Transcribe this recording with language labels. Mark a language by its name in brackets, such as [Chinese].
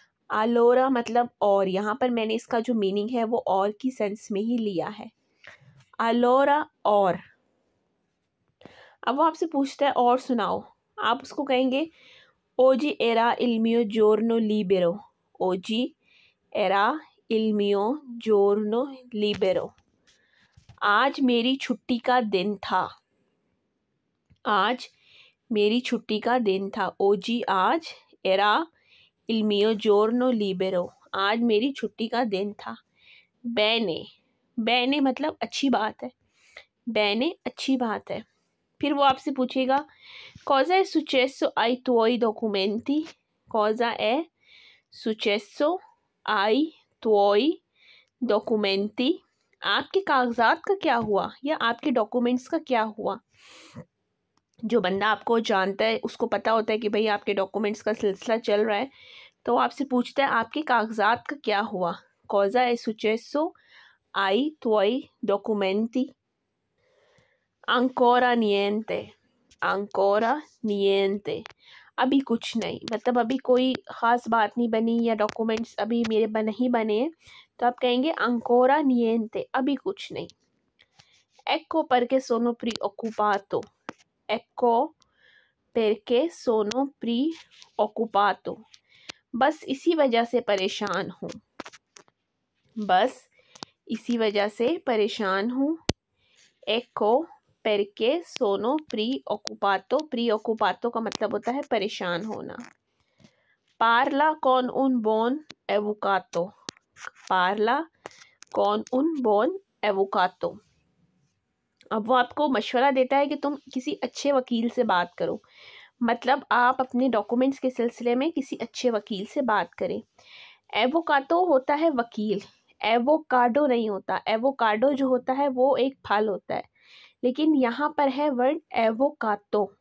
[Hindi] allora मतलब और, यहाँ पर मैंने इसका जो मीनिंग है वो और की सेंस में ही लिया है। [Italian] allora और। [Hindi] अब वो आपसे पूछता है और सुनाओ, आप उसको कहेंगे [Italian] Oggi era il mio giorno libero. Oggi era il mio giorno libero. [Hindi] आज मेरी छुट्टी का दिन था। आज मेरी छुट्टी का दिन था। Oggi आज, [Italian] era il mio giorno libero, [Hindi] आज मेरी छुट्टी का दिन था। Bene, bene मतलब अच्छी बात है। Bene अच्छी बात है। फिर वो आपसे पूछेगा [Italian] Cosa è successo ai tuoi documenti? Cosa è successo ai tuoi documenti? [Hindi] आपके कागजात का क्या हुआ या आपके डॉक्यूमेंट्स का क्या हुआ। जो बंदा आपको जानता है उसको पता होता है कि भाई आपके डॉक्यूमेंट्स का सिलसिला चल रहा है, तो आपसे पूछता है आपके कागजात का क्या हुआ। [Italian] Cosa è successo ai tuoi documenti? Ancora niente, ancora niente, [Hindi] अभी कुछ नहीं, मतलब अभी कोई ख़ास बात नहीं बनी या डॉक्यूमेंट्स अभी मेरे नहीं बने, तो आप कहेंगे [Italian] ancora niente, [Hindi] अभी कुछ नहीं। [Italian] Ecco perché sono preoccupato, [Hindi] ecco perché sono preoccupato, बस इसी वजह से परेशान हूँ, बस इसी वजह से परेशान हूँ। [Italian] Ecco perché sono preoccupato, [Hindi] preoccupato का मतलब होता है परेशान होना। [Italian] Parla con un buon avvocato, parla con un buon avvocato। [Hindi] अब वो आपको मशवरा देता है कि तुम किसी अच्छे वकील से बात करो, मतलब आप अपने डॉक्यूमेंट्स के सिलसिले में किसी अच्छे वकील से बात करें। एवोकाडो होता है वकील, एवोकाडो नहीं होता। एवोकाडो जो होता है वो एक फल होता है, लेकिन यहाँ पर है वर्ड एवोकाडो,